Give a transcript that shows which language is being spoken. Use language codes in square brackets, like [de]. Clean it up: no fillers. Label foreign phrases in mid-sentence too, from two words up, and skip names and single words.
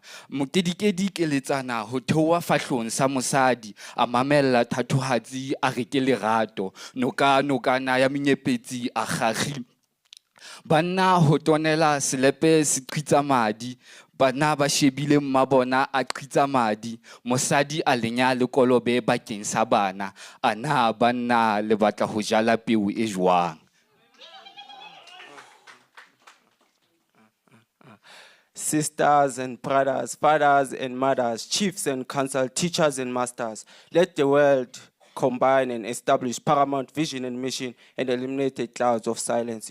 [st] mokedikedi ke letsana ho theoha fahlong sa mosadi a mamella thathohatsi a re ke lerato nokana ya menyepetsi a gagi banna ho tonela selepe se qhitsa madi bana ba shebile mmabona a qhitsa madi mosadi a lenya le kolobe bakeng sa bana ana banna le batla ho jala peo e jwang. [en] Sisters and brothers, fathers and mothers, chiefs and council, teachers and masters, let the world combine and establish paramount vision and mission and eliminate the clouds of silence.